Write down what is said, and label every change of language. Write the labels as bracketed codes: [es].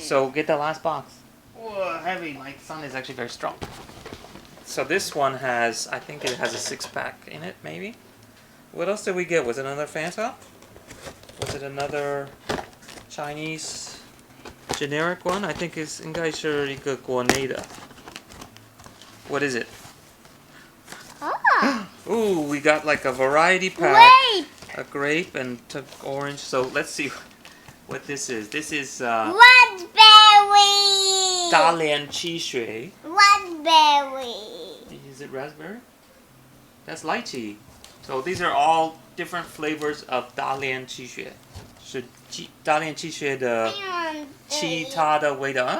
[en] So get the last box. Whoa, heavy. My son is actually very strong. So this one has, I think it has a 6-pack in it, maybe. What else did we get? Was it another Fanta? Was it another Chinese generic one? I think it's [zh] 应该是一个国内的. [en] What is it? Oh. Ooh, we got like a variety pack. Wait. A grape and orange. So let's see what this is. This is Raspberry. [zh] 大连汽水. [en] Raspberry. Is it raspberry? That's lychee. So these are all different flavors of 大连汽水. [zh] 是大连汽水的其他的味道.